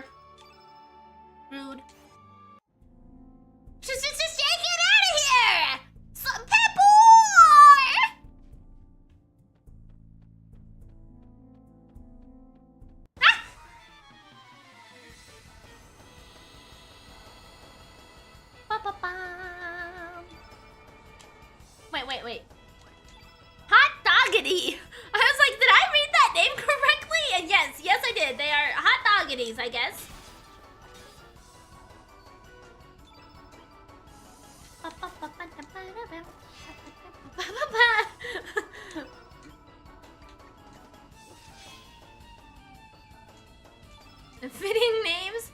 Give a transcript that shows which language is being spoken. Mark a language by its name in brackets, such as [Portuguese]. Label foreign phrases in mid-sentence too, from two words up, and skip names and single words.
[English] Rude. Just get out of here! Some pepper! Ah! Ba-ba-bum. Wait. Hot doggity! I was like, did I read that name correctly? And yes I did. They are hot doggities, I guess. Fitting names?